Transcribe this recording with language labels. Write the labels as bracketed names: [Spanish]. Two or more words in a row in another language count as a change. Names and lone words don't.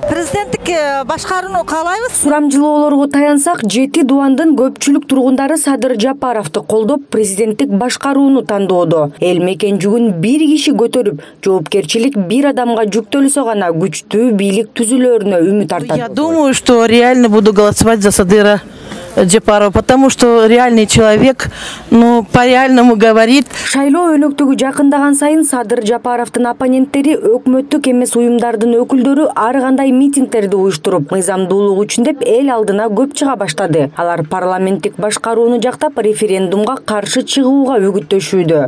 [Kyrgyz] Президенттик башкарууну каалайбыз. Сурамжылоолорго таянсак, Жети Дубандын көпчүлүк тургундары Садыр Жапаровду колдоп, президенттик башкарууну тандоодо. Эл мекен жүгүн бир киши көтөрүп, жоопкерчилик бир адамга жүктөлсө гана күчтүү бийлик түзүлөрүнө үмүт артат. [Russian] Я думаю, что реально буду голосовать за Садыра Жапарова, потому что реальный человек, по-реальному говорит. [Kyrgyz] Шайлоо өнөктүгү жакындаган сайын Садыр Жапаровдун оппоненттери өкмөттүк эмес уюмдардын өкүлдөрү ар кандай митингдерди уюштуруп, мыйзамдуулук үчүн деп эл алдына көп чыга баштады. Алар парламенттик башкарууну жактап, референдумга каршы чыгууга үгүттөшүүдө.